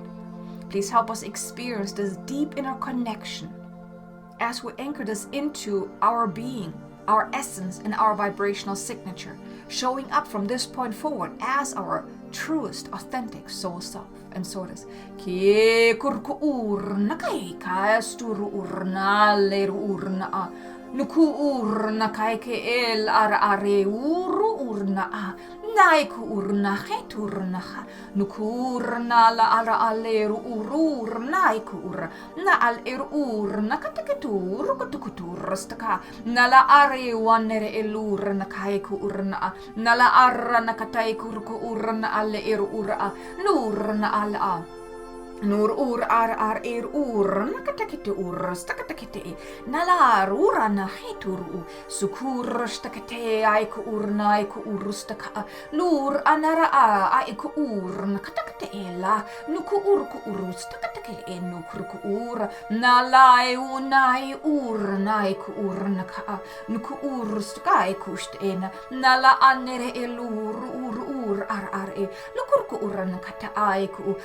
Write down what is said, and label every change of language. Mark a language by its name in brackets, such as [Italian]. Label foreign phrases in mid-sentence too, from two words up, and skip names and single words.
[English] Please help us experience this deep inner connection as we anchor this into our being, our essence, and our vibrational signature, showing up from this point forward as our truest, authentic soul self. And so it is. Ke kurku urna kai kaesturu urna leru urna nuku urna kai ke el are uru urna naiku urna heturna nuku urna la ara aleru uru naiku ur na al urna kataketur kutukutur staka nala are wanere elur na kai ku urna nala arra nakatai kurku urna alle ura nurna ala nur ar nakatakete stakate nalar urana hituru sukur stakate aiku urustaka lur anara aiku nakatakate ela nuku urustakate nukurku nalai unai naiku naka nuku uruskai kustena nala anere elur ar lukurku uranakata aiku.